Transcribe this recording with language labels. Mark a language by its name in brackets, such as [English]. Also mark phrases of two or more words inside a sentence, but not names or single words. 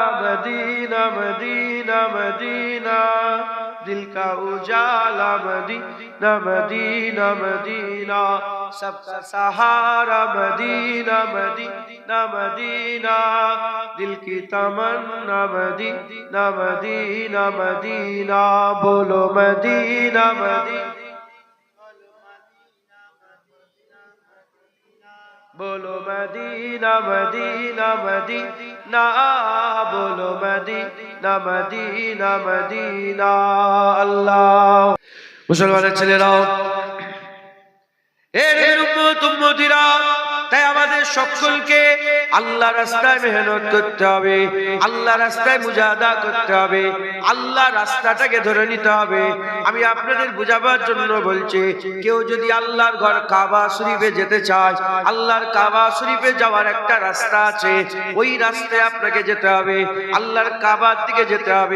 [Urdu] مدینہ مدینہ مدینہ دل کا اجالا مدینہ مدینہ مدینہ سب کا سہارا مدینہ مدینہ مدینہ دل کی تمنا مدینہ مدینہ مدینہ بولو مدینہ مدینہ بولو مدینہ مدینہ مدینہ بولو مدینہ مدینہ مدینہ اللہ [Bangla] মুসলমানের ছেলেরাও এর উম্মত উম্মতিরা তাই আমাদের সকলকে আল্লাহ রাস্তায় মেহনত করতে হবে, আল্লাহ রাস্তায় মুজাহাদা করতে হবে, আল্লাহ রাস্তাটাকে ধরে নিতে হবে। আমি আপনাদের বোঝাবার জন্য বলছি, কেউ যদি আল্লাহর ঘর কাবা শরীফে যেতে চায়, আল্লাহর কাবা শরীফে যাওয়ার একটা রাস্তা আছে, ওই রাস্তায় আপনাকে যেতে হবে, আল্লাহর কাবার দিকে যেতে হবে।